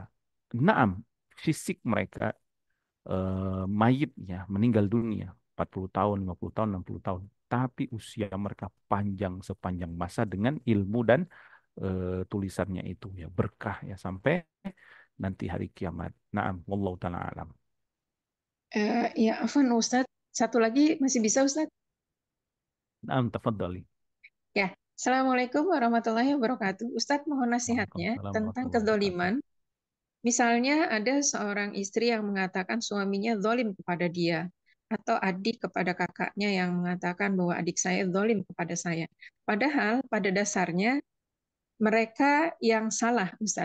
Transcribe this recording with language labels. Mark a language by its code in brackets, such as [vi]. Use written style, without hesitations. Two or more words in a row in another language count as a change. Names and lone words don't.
[id] Naam, fisik mereka mayitnya meninggal dunia 40 tahun, 50 tahun, 60 tahun. Tapi usia mereka panjang sepanjang masa dengan ilmu dan tulisannya itu ya berkah ya sampai nanti hari kiamat. [ar] نعم، والله تعالى أعلم. [id] Ya, Afwan Ustadz. Satu lagi masih bisa Ustadz? [ar] نعم، تفضلي. [id] Ya, [ar] السلام عليكم ورحمة الله وبركاته. [id] Ustadz mohon nasihatnya [ar] وعليكم السلام [id] tentang [ar] ورحمة الله وبركاته. [id] kezoliman. Misalnya ada seorang istri yang mengatakan suaminya zalim kepada dia, atau adik kepada kakaknya yang mengatakan bahwa adik saya zalim kepada saya. Padahal pada dasarnya mereka yang salah, Ustadz.